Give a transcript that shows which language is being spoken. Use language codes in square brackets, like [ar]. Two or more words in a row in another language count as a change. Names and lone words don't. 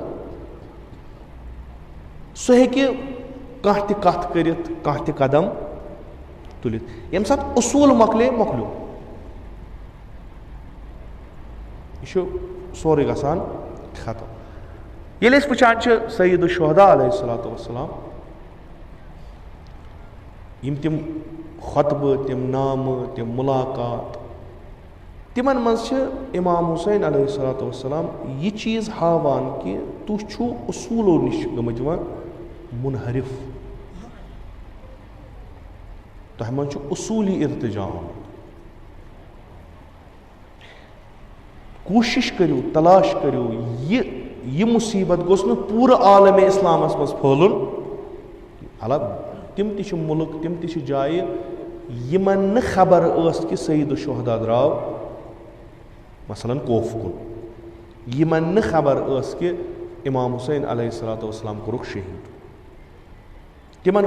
[ks] سُہ ہیٚکہِ کانٛہہ تہِ کتھ کٔرِتھ کانٛہہ تہِ قدم تُلِتھ ییٚمہِ ساتہٕ اصوٗل مۄکلیو یہِ چھُ سورُے گژھان ختم ییٚلہِ أسۍ وٕچھان چھِ سید الشہداء علیہ [ar] الصلوٰتُ وسلام [ks] یم تم خطبہ تم نامہ تم ملاقات تمن مز امام حسین [ar] علیہ الصلوۃ والسلام [ks] یہ چیز ہاوان کہ تُہۍ چھُو اصوٗلو نش گٔمٕتۍ وۄنۍ منحرف تۄہہِ منٛز چھُ اصوٗلی ارتجا آمُت کوٗشش کٔرِو تلاش کٔرِو یہ مصیبت گوٚژھ نہٕ پوٗرٕ عالمِ اسلامس منٛز پھٲلُن حالانکہ تِم تہِ چھِ مُلک تِم تہِ چھِ جایہِ یِمن نہٕ خبر ٲس کہِ سید الشہدا درٛاو مثلاً کوف کُن یِمن نہٕ خبر ٲس کہِ امام حسین [ar] علیہ الصلوۃ والسلام [ks] کوٚرُکھ شہیٖد تِمن